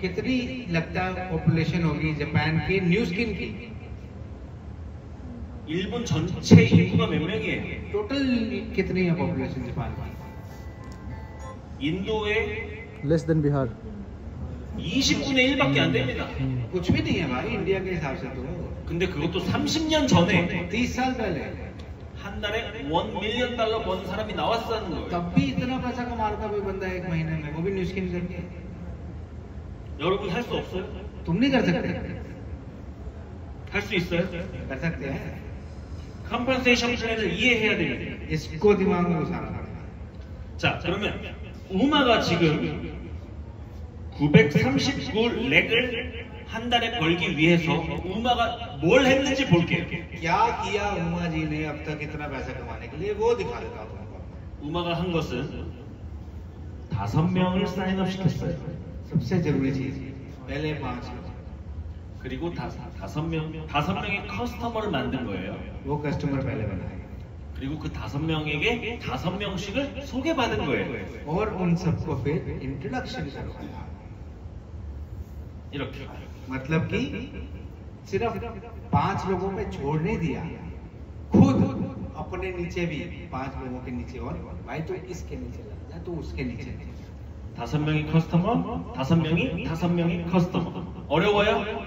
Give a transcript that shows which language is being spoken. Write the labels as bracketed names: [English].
[Hindi] कितनी लगता है पॉपुलेशन होगी जापान की न्यू स्किन की? [Korean] 일본 전체 인구가 몇 명이에요? [Hindi] टोटल कितनी है पॉपुलेशन जापान की? [Korean] 인도의 [Hindi] लेस देन बिहार। [Korean] 20분의 1밖에 안 됩니다. [Hindi] कुछ भी नहीं है भाई इंडिया के हिसाब से तो। [Korean] 근데 그것도 30년 전에 [Hindi] 30 साल पहले [Korean] 한 달에 $1 million 버는 사람이 나왔다는 거예요. [Hindi] तब भी इतना पैसा कमा रहा था कोई बंदा एक महीने में, वो भी न्यू स्किन करके। [Korean] 여러분 할 수 없어요? [Hindi] तुम नहीं कर सकते? [Korean] 할 수 있어요? [Hindi] कर सकते हैं। [Korean] 컴pen세이션 플랜을 이해해야 됩니다. [Hindi] इसको दिमाग में घुसाना पड़ेगा। [Korean] 자, 그러면 우마가 지금 939렉을 한 달에 벌기 위해서 우마가 뭘 했는지 볼게요. [Hindi] क्या किया उमा जी ने अब तक इतना पैसा कमाने के लिए, वो दिखा देता हूँ तुमको। [Korean] 우마가 한 것은 5명을 사인업 시켰어요. [Hindi] सबसे जरूरी चीज पहले 5 लोग, [Korean] 그리고 5명의 커스터머를 만든 거예요. [Hindi] वो कस्टमर पहले बनाए [Korean] 그리고 그 5명에게 5명씩을 소개받은 거예요. [Hindi] और उन सबको फिर इंट्रोडक्शन करवाया। [Korean] 이렇게. [Hindi] मतलब कि सिर्फ 5 लोगों पे छोड़ नहीं दिया, खुद अपने नीचे भी 5 लोगों के नीचे, और भाई तो इसके नीचे लग जा, तो उसके नीचे। [Korean] 5명이 커스터머, 5명이 커스터머. 어려워요?